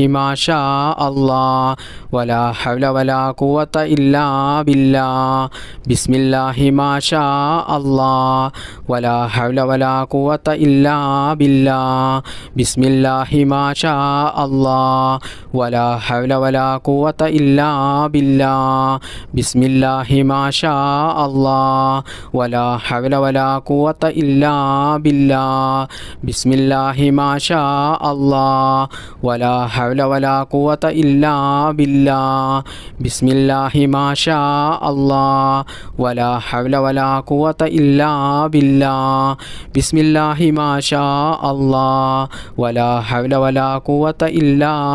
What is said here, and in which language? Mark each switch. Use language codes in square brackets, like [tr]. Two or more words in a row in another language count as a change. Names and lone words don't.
[ar] ما شاء الله ولا حول ولا قوة إلا بالله بسم الله ما شاء الله ولا حول ولا قوة إلا بالله بسم الله ما شاء الله ولا حول ولا قوة إلا بالله بسم الله ما شاء الله ولا حول ولا قوة إلا بالله بسم الله ما شاء الله ولا حول ولا قوة إلا بالله بسم الله ما شاء الله ولا حول ولا قوة إلا بالله بسم الله ما شاء الله ولا حول ولا قوة إلا